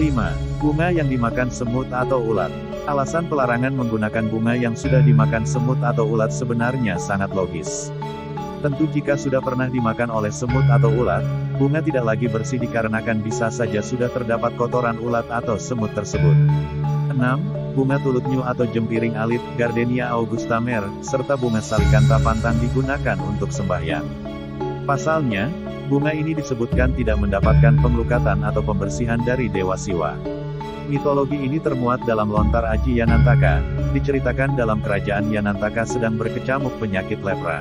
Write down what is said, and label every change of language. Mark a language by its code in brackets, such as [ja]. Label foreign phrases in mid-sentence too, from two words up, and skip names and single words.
[id] Bunga yang dimakan semut atau ulat. Alasan pelarangan menggunakan bunga yang sudah dimakan semut atau ulat sebenarnya sangat logis. Tentu jika sudah pernah dimakan oleh semut atau ulat, bunga tidak lagi bersih dikarenakan bisa saja sudah terdapat kotoran ulat atau semut tersebut. 6. Bunga tulutnyu atau jempiring alit, Gardenia augusta mer, serta bunga salikanta pantang digunakan untuk sembahyang. Pasalnya, bunga ini disebutkan tidak mendapatkan penglukatan atau pembersihan dari Dewa Siwa. Mitologi ini termuat dalam lontar Aji Yanantaka. Diceritakan dalam kerajaan Yanantaka sedang berkecamuk penyakit lepra.